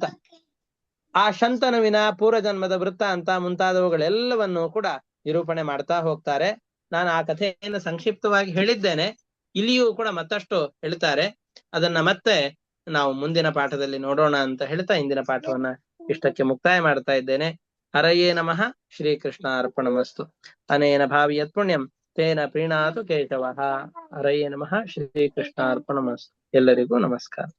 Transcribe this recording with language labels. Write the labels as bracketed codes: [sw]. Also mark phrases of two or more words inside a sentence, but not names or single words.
[kn] ಆ ಶಂತನುವಿನ ಪೂರ್ವಜನ್ಮದ ವೃತ್ತ ಅಂತ ಮುಂತಾದವುಗಳೆಲ್ಲವನ್ನೂ ಕೂಡ ನಿರೂಪಣೆ ಮಾಡ್ತಾ ಹೋಗ್ತಾರೆ. ನಾನು ಆ ಕಥೆಯನ್ನು ಸಂಕ್ಷಿಪ್ತವಾಗಿ ಹೇಳಿದ್ದೇನೆ. ಇಲ್ಲಿಯೂ ಕೂಡ ಮತ್ತಷ್ಟು ಹೇಳ್ತಾರೆ. ಅದನ್ನ ಮತ್ತೆ ನಾವು ಮುಂದಿನ ಪಾಠದಲ್ಲಿ ನೋಡೋಣ ಅಂತ ಹೇಳ್ತಾ ಇಂದಿನ ಪಾಠವನ್ನ ಇಷ್ಟಕ್ಕೆ ಮುಕ್ತಾಯ ಮಾಡ್ತಾ ಇದ್ದೇನೆ. [sa] ಹರಯೇ ನಮಃ. ಶ್ರೀಕೃಷ್ಣ ಅರ್ಪಣಮಸ್ತು. ಅನೇನ ಭಾವಿ ಯತ್ ಪುಣ್ಯಂ ತೇನ ಪ್ರೀಣಾತು ಕೇಶವಃ. ಹರಯೇ ನಮಃ. ಶ್ರೀಕೃಷ್ಣ ಅರ್ಪಣಮಸ್ತು. [kn] ಎಲ್ಲರಿಗೂ ನಮಸ್ಕಾರ.